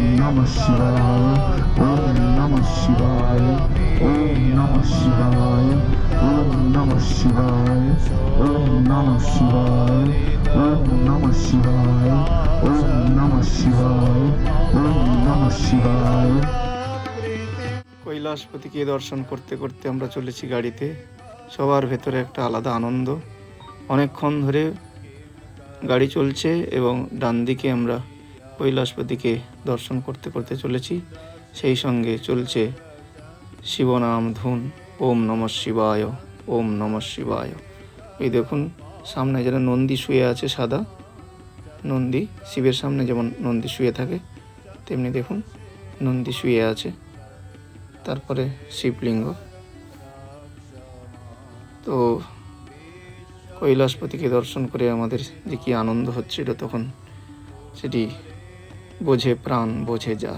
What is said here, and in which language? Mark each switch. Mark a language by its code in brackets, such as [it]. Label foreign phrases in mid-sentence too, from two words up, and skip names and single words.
[sa] नमः शिवाय, ॐ नमः शिवाय, ॐ नमः शिवाय, ॐ नमः शिवाय, ॐ नमः शिवाय, ॐ नमः शिवाय, ॐ नमः शिवाय, ॐ नमः शिवाय। [bn] কৈলাসপতিকে দর্শন করতে করতে আমরা চলেছি গাড়িতে। সবার ভেতরে একটা আলাদা আনন্দ। অনেকক্ষণ ধরে গাড়ি চলছে এবং ডান দিকে আমরা কৈলাসপতিকে দর্শন করতে করতে চলেছি। সেই সঙ্গে চলছে শিবনাম ধুন, [sa] ॐ नमः शिवाय, ॐ नमः शिवाय। [bn] এই দেখুন সামনে যেন নন্দী শুয়ে আছে, সাদা নন্দী। শিবের সামনে যেমন নন্দী শুয়ে থাকে, তেমনি দেখুন নন্দী শুয়ে আছে। তারপরে শিবলিঙ্গ। তো কৈলাসপতিকে দর্শন করে আমাদের যে কী আনন্দ হচ্ছিল তখন, সেটি বোঝে প্রাণ, বোঝে যার।